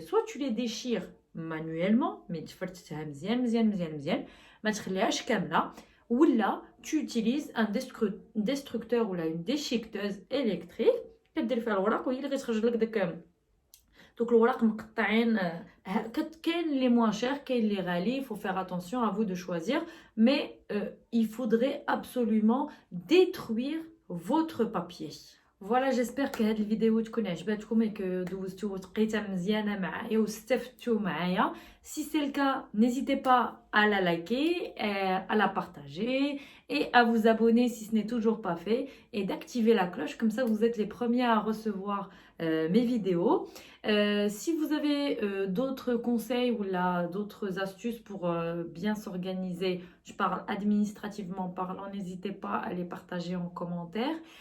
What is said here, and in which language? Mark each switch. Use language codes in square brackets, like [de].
[fr] Soit tu les déchires manuellement, mais [ar] تفرتها مزيان ما تخليهاش كامله, [fr] ou là tu utilises un destructeur ou là une déchiqueteuse électrique [ar] كدير فيها الورق وهي اللي غتخرج لك دوك الورق مقطعين. كاين لي موان شير كاين لي غالي. [fr] Il faut faire attention, à vous de choisir, mais il faudrait absolument détruire votre papier. Voilà, j'espère que [ar] هذه الفيديو تكون عجبتكم [fr] et que [ar] دوزتو وتقيتها مزيانه معايا واستفدتوا معايا. [fr] Si c'est le cas, n'hésitez pas à la liker, à la partager et à vous abonner si ce n'est toujours pas fait et d'activer la cloche, comme ça vous êtes les premiers à recevoir mes vidéos. Si vous avez d'autres conseils ou d'autres astuces pour bien s'organiser, je parle administrativement parlant, n'hésitez pas à les partager en commentaire.